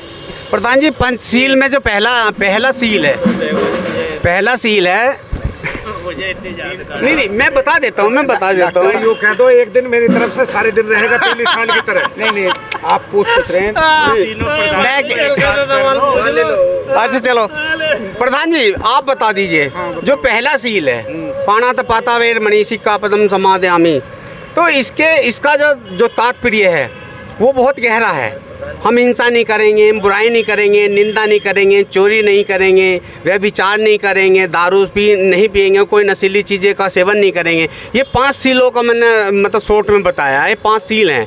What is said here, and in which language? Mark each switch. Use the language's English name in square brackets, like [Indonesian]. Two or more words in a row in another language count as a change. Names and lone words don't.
[Hindi] प्रधान जी, पंचशील में जो पहला सील है नहीं मैं बता देता हूँ यूँ कह दो, एक दिन मेरी तरफ से सारे दिन रहेगा पहले साल की तरह। नहीं, आप पूछ रहे हैं। अच्छा चलो प्रधान जी आप बता दीजिए, जो पहला सील है [Pali] पाणातिपाता वेरमणि सिक्खापदं समादयामि, [Hindi] तो इसका जो तात्पर्य है वो बहुत गहरा है। हम हिंसा नहीं करेंगे, बुराई नहीं करेंगे, निंदा नहीं करेंगे, चोरी नहीं करेंगे, व्यभिचार नहीं करेंगे, दारू नहीं पिएंगे, कोई नशीली चीज़ें का सेवन नहीं करेंगे। ये 5 सीलों का मैंने मतलब शॉर्ट में बताया, ये 5 सील हैं।